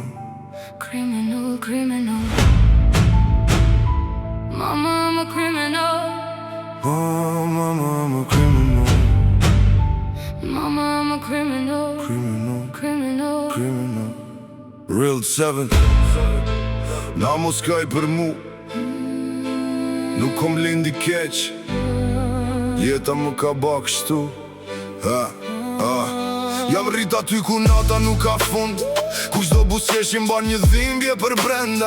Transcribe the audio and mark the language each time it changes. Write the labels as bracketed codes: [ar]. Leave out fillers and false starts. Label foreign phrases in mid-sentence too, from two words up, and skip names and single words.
[en] Criminal, criminal. Mama, I'm a criminal. Oh, mama, I'm a criminal. Mama, I'm a criminal. Criminal, Criminal. criminal. Real 7. [sq] Na mos kaj për mu. Nuk kom lindi keq. Jeta më ka ba kështu. Jam rrit aty ku nata nuk ka fund. Kush do busjesh i mban një dhimbje për brenda.